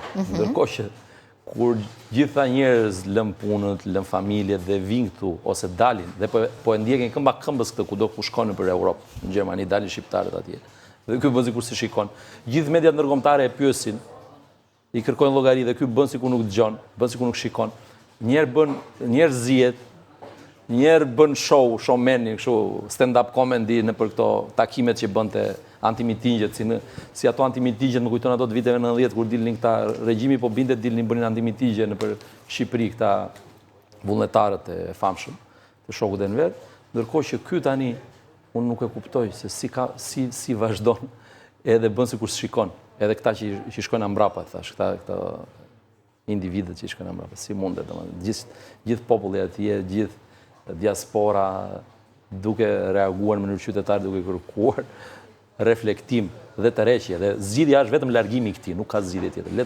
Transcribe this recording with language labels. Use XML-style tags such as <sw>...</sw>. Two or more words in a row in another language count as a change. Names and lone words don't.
<sq>Ndërkohë që kur gjitha njerëz lën punën, lën familjet dhe vinë këtu ose dalin dhe po e ndjekin këmba këmbës këtë kudo ku shkojnë për Europë, në Gjermani dalin shqiptarët atje. Dhe ky bën sikur se shikon. Gjithë mediat ndërkombëtare e pyesin, i kërkojnë llogari dhe ky bën sikur nuk dëgjon, bën sikur nuk shikon. Njerë zihet, njerë bën showmeni, kështu</sq> <en>stand-up comedy</en> <sq>në për këto takimet që bënte antimitingjet, si ato antimitingjet më kujton ato të viteve 90 kur dilnin këta regjimi po binte dilnin bënin antimitingje në për Shqipëri këta vullnetarët e famshëm të Shokut Enver, ndërkohë që ky tani unë nuk e kuptoj se si vazhdon edhe bën sikur shikon, edhe këta që shkojnë mbrapa, thash, këta individët që shkojnë mbrapa, si mundet, domethënë, gjithë populli atje, gjithë diaspora duke reaguar në mënyrë qytetare, duke kërkuar reflektim dhe tërheqje, dhe zgjidhja është vetëm largimi i këtij, nuk ka zgjidhje tjetër.</sq>